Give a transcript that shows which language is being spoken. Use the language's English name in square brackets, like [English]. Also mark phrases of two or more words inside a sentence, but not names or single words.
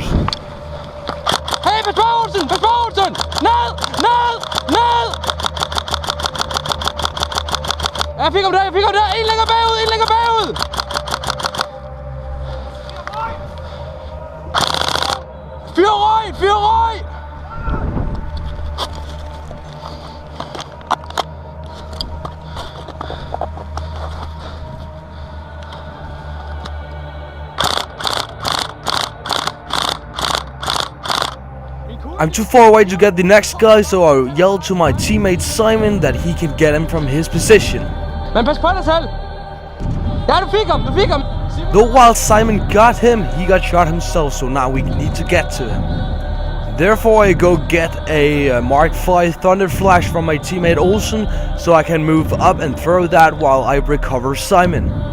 [Danish] Hey, Patrolsen! Patrolsen! Ned! Ned! Ned! Jeg fik ham der! En længere bagud! Fyr røg! [English] I'm too far away to get the next guy, so I yelled to my teammate Simon that he can get him from his position. [Danish] Men pas på dig selv! Ja, du fik ham! [English] Though while Simon got him, he got shot himself, so now we need to get to him. Therefore I go get a Mark V Thunder Flash from my teammate Olsen, so I can move up and throw that while I recover Simon.